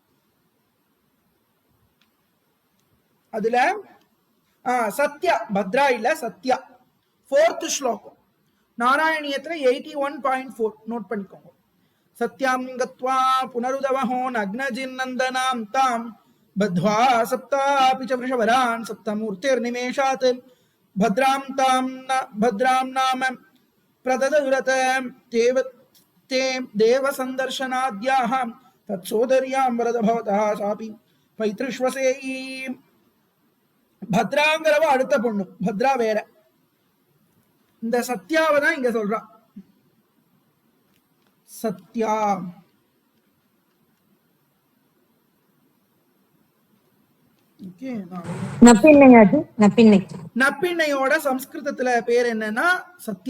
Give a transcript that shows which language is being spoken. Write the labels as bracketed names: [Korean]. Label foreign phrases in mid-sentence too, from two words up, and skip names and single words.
[Tamil] அதுல சத்யா, பத்ரா இல்ல சத்யா, 4th ஸ்லோகம் நாராயணியத்துல 81.4 நோட் பண்ணிக்கோங்க. [Sanskrit] सत्यां गत्वा पुनरुदवहो नग्नजिन्नन्दनां तां बद्ध्वा सप्तापि च विषवरान् सप्तमूर्तिर् निमेषात् भद्रां नाम प्रददुरत देव संदर्शनाद्याः तत्सोदर्यां वरद भवतः सापि पैतृष्वसेयी. [Tamil] பத்ராங்கிறவ அடுத்த பொண்ணு, பத்ரா வேற. இந்த சத்யாவை தான் இங்க சொல்றா. சத்யா நப்பிண்ணையோட சம்ஸ்கிருதத்துல பேர் என்னன்னா சத்யா.